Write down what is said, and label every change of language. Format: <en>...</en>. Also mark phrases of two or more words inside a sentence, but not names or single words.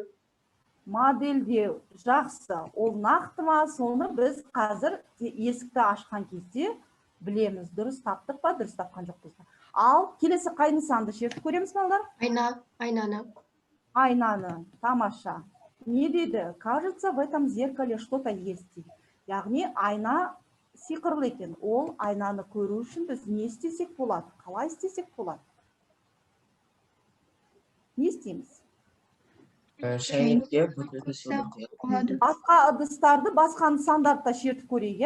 <kk>Модельдеу. Жақсы. Ол нақты ма? Соны біз қазір есікті ашқан кезде білеміз. Дұрыс таптық па, дұрыс тапқан жоқпыз ба? Ал келесі қай нысанды шертіп көреміз балалар? Айнаны. Тамаша. Не дейді?</kk> <ru>Кажется, в этом зеркале что-то есть.</ru> <kk>Яғни айна сиқырлы екен. Ол айнаны көру үшін біз не істесек болады? Қалай істесек болады? Не істейміз? Шәйнекте бөтелке суды. Басқа ыдыстарды, басқа нысандарды шертіп көрейік.</kk>